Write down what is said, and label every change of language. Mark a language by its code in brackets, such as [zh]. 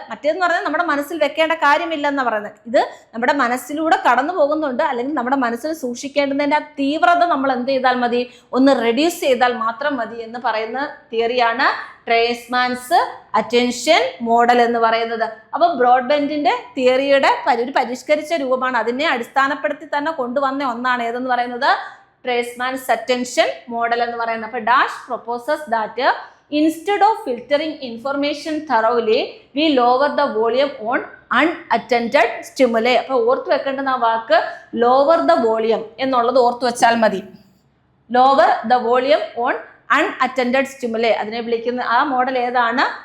[ml] മറ്റേന്ന് പറഞ്ഞാൽ നമ്മുടെ മനസ്സിൽ വെക്കേണ്ട കാര്യമില്ലെന്ന് പറയുന്നത്. ഇത് നമ്മുടെ മനസ്സിലൂടെ കടന്നു പോകുന്നുണ്ട്, അല്ലെങ്കിൽ നമ്മുടെ മനസ്സിൽ സൂക്ഷിക്കേണ്ടതിന്റെ ആ തീവ്രത നമ്മൾ എന്ത് ചെയ്താൽ മതി, ഒന്ന് റെഡ്യൂസ് ചെയ്താൽ മാത്രം മതി എന്ന് പറയുന്ന തിയറിയാണ് ട്രേസ്മാൻസ് അറ്റൻഷൻ മോഡൽ എന്ന് പറയുന്നത്. അപ്പൊ ബ്രോഡ്ബാൻഡിന്റെ തിയറിയുടെ ഒരു പരിഷ്കരിച്ച രൂപമാണ്. അതിനെ അടിസ്ഥാനപ്പെടുത്തി തന്നെ കൊണ്ടുവന്ന ഒന്നാണ് ഏതെന്ന് പറയുന്നത് ട്രേസ്മാൻസ് അറ്റൻഷൻ മോഡൽ എന്ന് പറയുന്നത്. [en] അപ്പൊ dash proposes that instead of filtering information thoroughly, we lower the volume on unattended stimuli. [ml] അപ്പൊ ഓർത്തു വെക്കേണ്ടുന്ന ആ വാക്ക് [en] lower the volume [ml] എന്നുള്ളത് ഓർത്തു വെച്ചാൽ മതി. [en] lower the volume on unattended stimuli, [ml] അതിനെ വിളിക്കുന്ന ആ മോഡൽ ഏതാണ്?